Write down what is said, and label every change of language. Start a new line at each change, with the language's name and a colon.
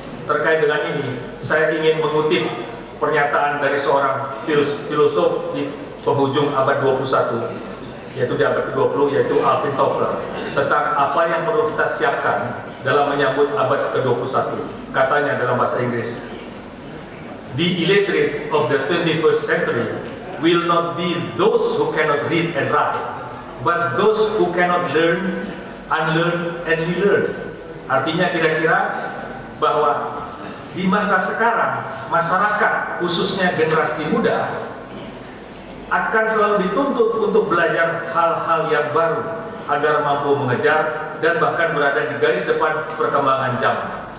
Indonesian: Terkait dengan ini, saya ingin mengutip pernyataan dari seorang filosof di penghujung abad 21, yaitu di abad ke-20, yaitu Alvin Toffler, tentang apa yang perlu kita siapkan dalam menyambut abad ke-21. Katanya dalam bahasa Inggris,
English: "The illiterate of the 21st century will not be those who cannot read and write, but those who cannot learn, unlearn, and relearn."
Indonesian: Artinya kira-kira bahwa di masa sekarang, masyarakat, khususnya generasi muda, akan selalu dituntut untuk belajar hal-hal yang baru agar mampu mengejar dan bahkan berada di garis depan perkembangan zaman.